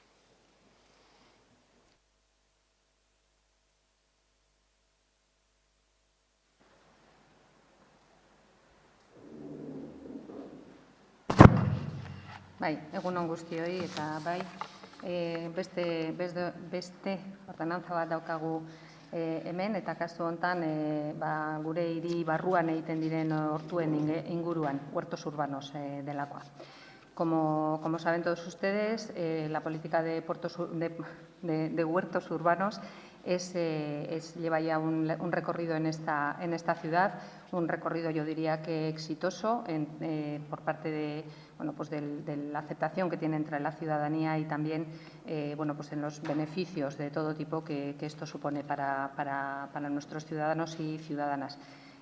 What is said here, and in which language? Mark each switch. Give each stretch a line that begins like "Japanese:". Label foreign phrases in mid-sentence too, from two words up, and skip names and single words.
Basque: Bai, egun on guztioi eta bai, beste ordenantza bat daukagu hemen eta kasu hontan gure hiri barruan egiten diren hortuen inguruan,
Spanish: huertos urbanos
Basque: delakoa.
Spanish: Como saben todos ustedes, la política de huertos urbanos lleva ya un recorrido en esta ciudad, un recorrido yo diría que exitoso por parte de la aceptación que tiene entre la ciudadanía y también en los beneficios de todo tipo que esto supone para nuestros ciudadanos y ciudadanas.